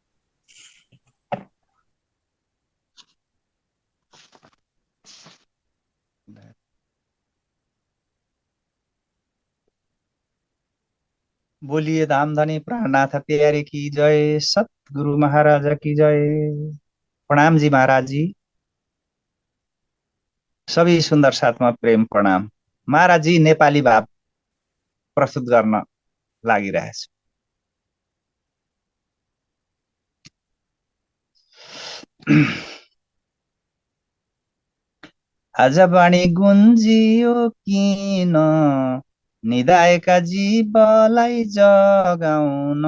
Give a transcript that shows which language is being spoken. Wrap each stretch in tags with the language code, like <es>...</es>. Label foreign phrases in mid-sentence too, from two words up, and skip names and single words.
<hi>बोलिए धामधनी प्राणनाथ प्यारे की जय, सतगुरु महाराज की जय। प्रणाम जी महाराज जी,</hi> <ne>सबै सुन्दर साथमा प्रेम प्रणाम। महाराज जी नेपाली भाव प्रस्तुत गर्न लागिरहेछु। आज वाणी गुन्जियो किन, निदाएका जीवलाई जगाउन।</ne>